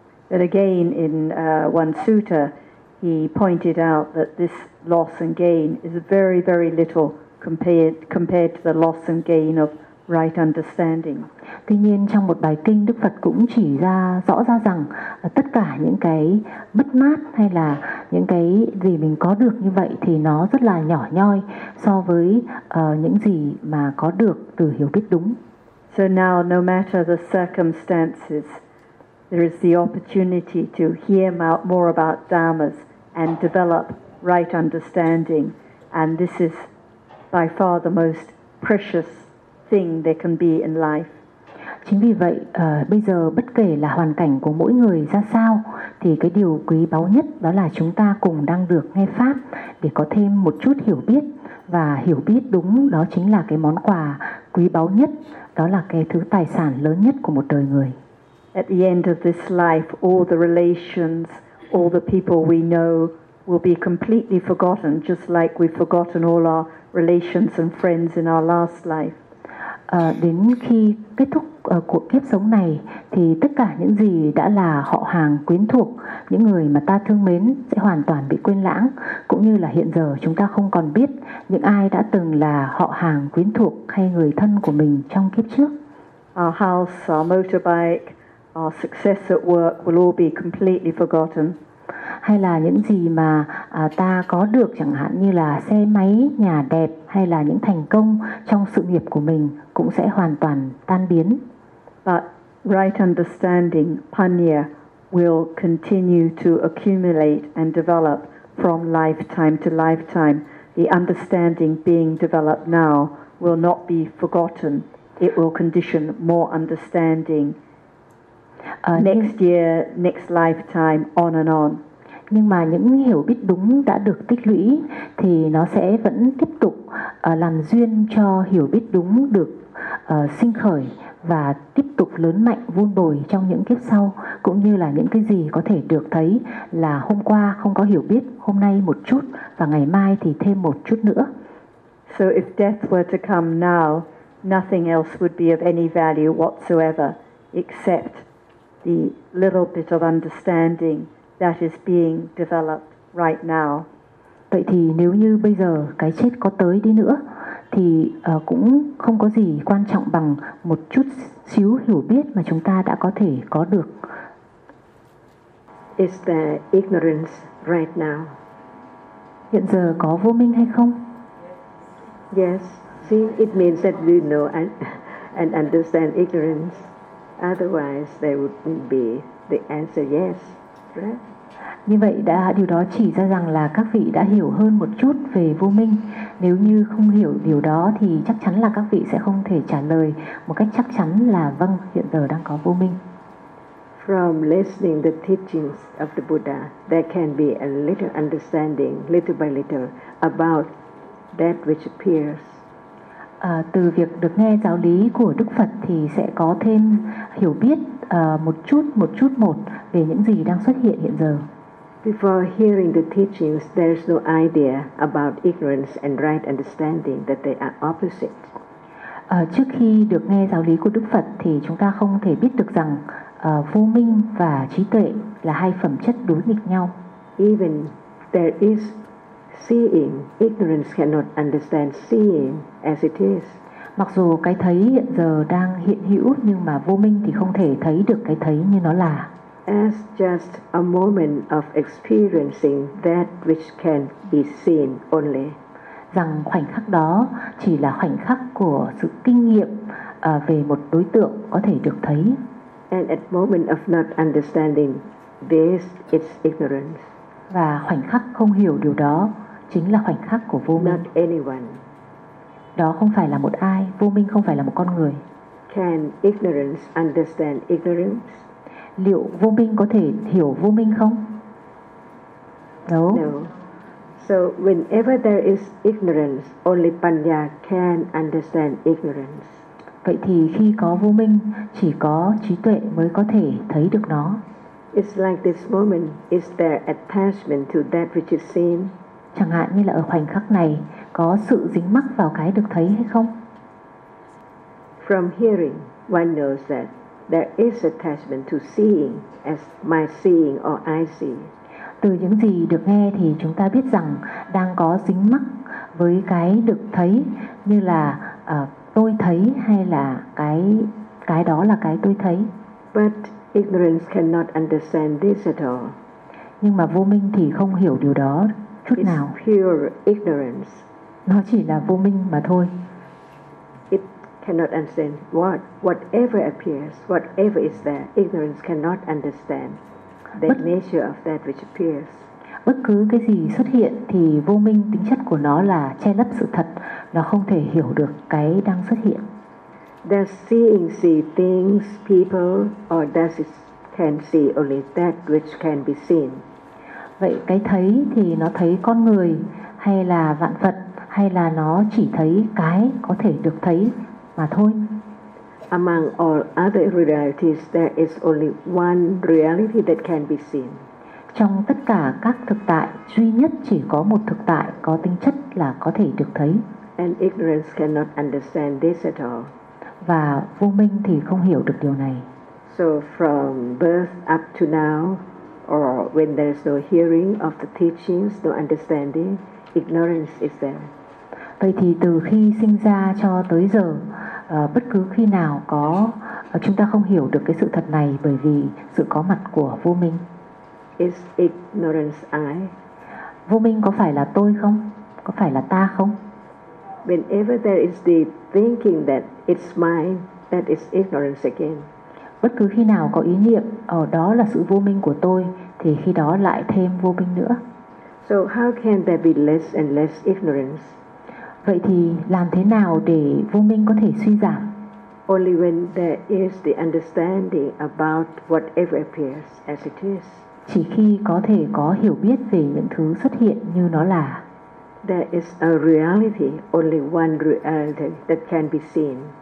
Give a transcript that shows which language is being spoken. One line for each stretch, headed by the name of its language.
English: But again, in one sutta, he pointed out that this loss and gain is very, very little compared to the loss and gain of right understanding.
Vietnamese: Tuy nhiên, trong một bài kinh, Đức Phật cũng chỉ ra rõ ra rằng tất cả những cái bất mát hay là những cái gì mình có được như vậy thì nó rất là nhỏ nhoi so với những gì mà có được từ hiểu biết đúng.
English: So now, no matter the circumstances, there is the opportunity to hear more about dharmas and develop right understanding, and this is by far the most precious thing there can be in life.
Vietnamese: Chính vì vậy, bây giờ bất kể là hoàn cảnh của mỗi người ra sao, thì cái điều quý báu nhất đó là chúng ta cùng đang được nghe pháp để có thêm một chút hiểu biết, và hiểu biết đúng đó chính là cái món quà quý báu nhất, đó là cái thứ tài sản lớn nhất của một đời người.
English: at the end of this life, all the relations, all the people we know will be completely forgotten, just like we've forgotten all our relations and friends in our last life.
Vietnamese: Đến khi kết thúc của kiếp sống này thì tất cả những gì đã là họ hàng quyến thuộc, những người mà ta thương mến sẽ hoàn toàn bị quên lãng, cũng như là hiện giờ chúng ta không còn biết những ai đã từng là họ hàng quyến thuộc hay người thân của mình trong kiếp trước.
English: Our house, our motorbike, our success at work will all be completely forgotten.
Vietnamese: Hay là những gì mà ta có được, chẳng hạn như là xe máy, nhà đẹp hay là những thành công trong sự nghiệp của mình cũng sẽ hoàn toàn tan biến.
English: But right understanding, panya, will continue to accumulate and develop from lifetime to lifetime. The understanding being developed now will not be forgotten. It will condition more understanding next year, next lifetime, on and on.
Vietnamese: Nhưng mà những hiểu biết đúng đã được tích lũy thì nó sẽ vẫn tiếp tục làm duyên cho hiểu biết đúng được sinh khởi và tiếp tục lớn mạnh vun bồi trong những kiếp sau, cũng như là những cái gì có thể được thấy là hôm qua không có hiểu biết, hôm nay một chút và ngày mai thì thêm một chút nữa.
English: So if death were to come now, nothing else would be of any value whatsoever except the little bit of understanding that is being developed right now.
Vietnamese: Vậy thì nếu như bây giờ cái chết có tới đi nữa thì cũng không có gì quan trọng bằng một chút xíu hiểu biết mà chúng ta đã có thể có được.
English: Is there ignorance right now?
Vietnamese: Hiện giờ có vô minh hay không?
English: Yes, see, it means that we know and understand ignorance. Otherwise there wouldn't be the answer yes.
Vietnamese: Như vậy đã điều đó chỉ ra rằng là các vị đã hiểu hơn một chút về vô minh. Nếu như không hiểu điều đó thì chắc chắn là các vị sẽ không thể trả lời một cách chắc chắn là vâng, hiện giờ đang có vô minh.
English: From listening the teachings of the Buddha, there can be a little understanding, little by little, about that which appears.
Vietnamese: Từ việc được nghe giáo lý của Đức Phật thì sẽ có thêm hiểu biết một chút một về những gì đang xuất hiện hiện giờ.
English: Before hearing the teachings, there is no idea about ignorance and right understanding that they are opposite.
Vietnamese: Trước khi được nghe giáo lý của Đức Phật thì chúng ta không thể biết được rằng vô minh và trí tuệ là hai phẩm chất đối nghịch nhau.
English: Even there is seeing, ignorance cannot understand seeing as it is.
Vietnamese: Mặc dù cái thấy hiện giờ đang hiện hữu nhưng mà vô minh thì không thể thấy được cái thấy như nó là.
English: As just a moment of experiencing that which can be seen only.
Vietnamese: Rằng khoảnh khắc đó chỉ là khoảnh khắc của sự kinh nghiệm về một đối tượng có thể được thấy.
English: And at moment of not understanding this, it's ignorance.
Vietnamese: Và khoảnh khắc không hiểu điều đó chính là khoảnh khắc của vô minh.
English: Not anyone.
Vietnamese: Đó không phải là một ai, vô minh không phải là một con người.
English: Can ignorance understand ignorance?
Vietnamese: Liệu vô minh có thể hiểu vô minh không?
English: No. No. So whenever there is ignorance, only panya can understand ignorance.
Vietnamese: Vậy thì khi có vô minh, chỉ có trí tuệ mới có thể thấy được nó.
English: It's like this moment, is there attachment to that which is seen?
Vietnamese: Chẳng hạn như là ở khoảnh khắc này có sự dính mắc vào cái được thấy hay không?
English: From hearing, one knows that there is attachment to seeing as my seeing or I see.
Vietnamese: Từ những gì được nghe thì chúng ta biết rằng đang có dính mắc với cái được thấy như là tôi thấy hay là cái đó là cái tôi thấy.
English: But ignorance cannot understand this at all.
Vietnamese: Nhưng mà vô minh thì không hiểu điều đó chút
English: it's
Vietnamese: nào.
English: Pure ignorance.
Vietnamese: Nó chỉ là vô minh mà thôi.
English: It cannot understand what whatever appears, whatever is there. Ignorance cannot understand the nature of that which appears.
Vietnamese: Bất cứ cái gì xuất hiện thì vô minh tính chất của nó là che lấp sự thật. Nó không thể hiểu được cái đang xuất hiện.
English: Does seeing see things, people, or does it can see only that which can be seen?
Vietnamese: Vậy cái thấy thì nó thấy con người hay là vạn vật hay là nó chỉ thấy cái có thể được thấy mà thôi?
English: among all other realities, there is only one reality that can be seen.
Vietnamese: Trong tất cả các thực tại, duy nhất chỉ có một thực tại có tính chất là có thể được thấy.
English: And ignorance cannot understand this at all.
Vietnamese: Và vô minh thì không hiểu được điều này.
English: So from birth up to now, or when there is no hearing of the teachings, no understanding, ignorance is there.
Vietnamese: Vậy thì từ khi sinh ra cho tới giờ, bất cứ khi nào có chúng ta không hiểu được cái sự thật này bởi vì sự có mặt của vô minh.
English: Is ignorance I?
Vietnamese: Vô minh có phải là tôi không? Có phải là ta không?
English: Whenever there is the thinking that it's mine, that is ignorance again.
Vietnamese: Bất cứ khi nào có ý niệm ở đó là sự vô minh của tôi, thì khi đó lại thêm vô minh nữa.
English: So how can there be less and less ignorance?
Vietnamese: Vậy thì làm thế nào để vô minh có thể suy giảm?
English: Only when there is the understanding about whatever appears as it is.
Vietnamese: Chỉ khi có thể có hiểu biết về những thứ xuất hiện như nó là.
English: There is a reality, only one reality that can be seen.